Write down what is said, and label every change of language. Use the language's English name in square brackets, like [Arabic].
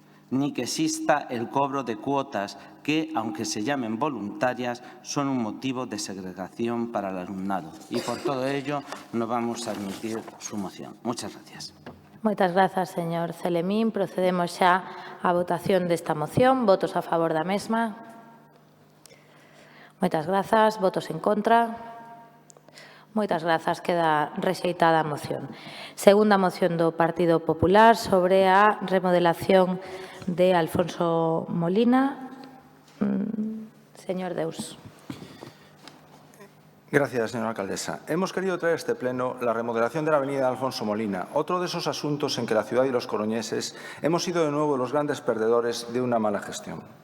[Spanish] Ni que exista el cobro de cuotas que, aunque se llamen voluntarias, son un motivo de segregación para el alumnado. Y por todo ello no vamos a admitir su moción. Muchas gracias. [Galician] Moitas grazas, señor Celemín. Procedemos xa á votación desta moción. Votos a favor da mesma. Moitas grazas. Votos en contra. Moitas grazas. Queda rexeitada a moción. Segunda moción do Partido Popular sobre a remodelación de Alfonso Molina. Señor Deus. [Spanish] Gracias, señora alcaldesa. Hemos querido traer a este pleno la remodelación de la avenida Alfonso Molina, otro de esos asuntos en que la ciudad y los coruñeses hemos sido de nuevo los grandes perdedores de una mala gestión.